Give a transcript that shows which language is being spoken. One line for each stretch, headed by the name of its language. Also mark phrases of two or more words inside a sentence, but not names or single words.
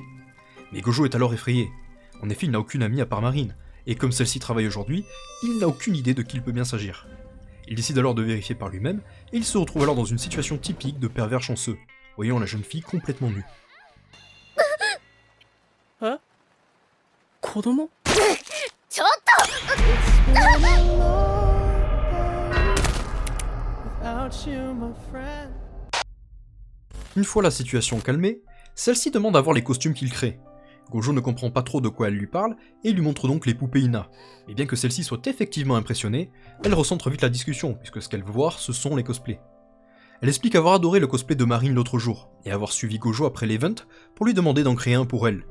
French: Mais Gojo est alors effrayé. En effet, il n'a aucune amie à part Marine, et comme celle-ci travaille aujourd'hui, il n'a aucune idée de qui il peut bien s'agir. Il décide alors de vérifier par lui-même, et il se retrouve alors dans une situation typique de pervers chanceux, voyant la jeune fille complètement nue. Hein?
Japanese: 子供? ちょっと
English: Without you, my friend.
French: Une fois la situation calmée, celle-ci demande à voir les costumes qu'il crée. Gojo ne comprend pas trop de quoi elle lui parle, et il lui montre donc les poupées Hina. Et bien que celle-ci soit effectivement impressionnée, elle recentre vite la discussion, puisque ce qu'elle veut voir, ce sont les cosplays. Elle explique avoir adoré le cosplay de Marine l'autre jour, et avoir suivi Gojo après l'event pour lui demander d'en créer un pour elle.